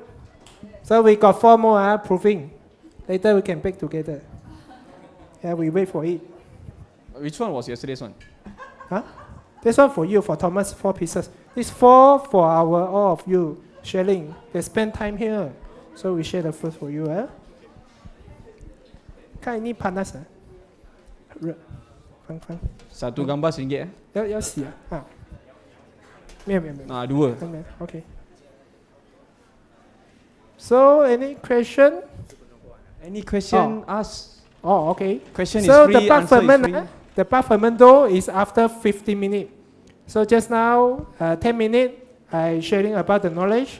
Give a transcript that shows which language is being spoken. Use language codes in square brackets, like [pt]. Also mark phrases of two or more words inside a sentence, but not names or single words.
[en] So we got 4 more proofing. Later we can bake together. Yeah, we wait for it. Which one was yesterday's one? Huh? This one for you, for Thomas, 4 pieces. This 4 for all of you sharing. They spend time here. So we share the food for you. [ms] Kan ini panas. Fang. Satu gambar RM1. [zh] 要洗啊？没有。 [ms] Dua. [en] Okay. So any question? Any question? Ask. Oh, okay. Question so is free, the part answer is ferment, free. the part ferment dough is after 50 minutes. So just now, 10 minutes, I sharing about the knowledge.